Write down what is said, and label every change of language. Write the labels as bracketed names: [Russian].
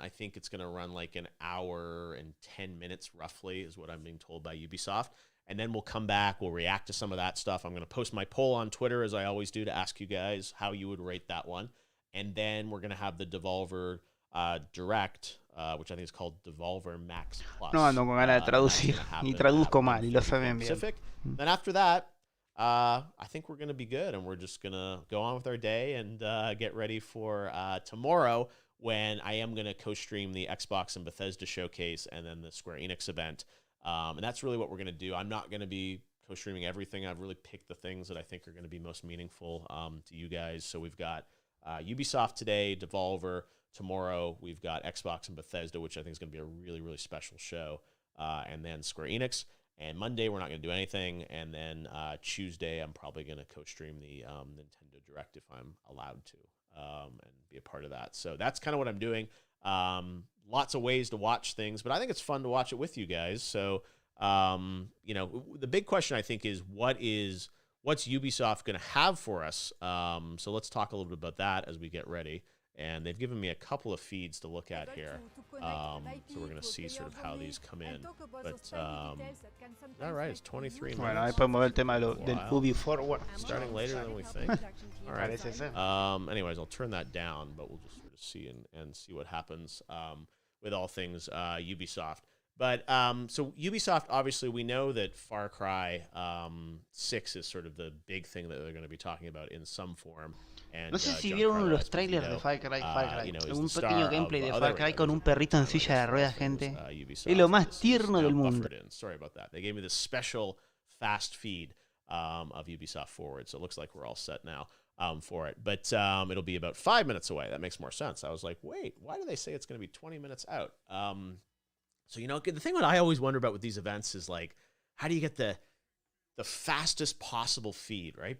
[English] I think it's gonna run like an hour and 10 minutes roughly, is what I'm being told by Ubisoft. And then we'll come back. We'll react to some of that stuff. I'm gonna post my poll on Twitter as I always do to ask you guys how you would rate that one. And then we're gonna have the Devolver Direct, which I think is called Devolver Max Plus. [Spanish] No ando con ganas de traducir y traduzco mal y lo saben bien. [English] Then after that, I think we're going to be good, and we're just going to go on with our day and get ready for tomorrow, when I am going to co-stream the Xbox and Bethesda showcase and then the Square Enix event. And that's really what we're going to do. I'm not going to be co-streaming everything. I've really picked the things that I think are going to be most meaningful to you guys. So we've got Ubisoft today, Devolver. Tomorrow, we've got Xbox and Bethesda, which I think is going to be a really, really special show. And then Square Enix. And Monday, we're not going to do anything. And then Tuesday, I'm probably going to co-stream the Nintendo Direct if I'm allowed to, and be a part of that. So that's kind of what I'm doing. Lots of ways to watch things, but I think it's fun to watch it with you guys. So, you know, the big question, I think, is what's Ubisoft going to have for us? So let's talk a little bit about that as we get ready. And they've given me a couple of feeds to look at here. So we're going to see sort of how these come in. But, all right, it's 23 minutes. [Spanish] Bueno, ahí podemos ver el tema del Ubisoft Forward. [English] Starting later than we think. All right. Anyways, I'll turn that down, but we'll just sort of see and see what happens with all things Ubisoft. But so Ubisoft, obviously, we know that Far Cry 6 is sort of the big thing that they're going to be talking about in some form. And, [Spanish] No sé si vieron uno de los trailers de Far Cry. Un pequeño gameplay de Far Cry con un perrito en silla de ruedas, gente. Es lo más tierno del mundo. [English] Sorry about that. They gave me this special fast feed of Ubisoft Forward, so it looks like we're all set now for it. But it'll be about 5 minutes away. That makes more sense. I was like, wait, why do they say it's going to be 20 minutes out? So, you know, the thing that I always wonder about with these events is, like, how do you get the fastest possible feed, right?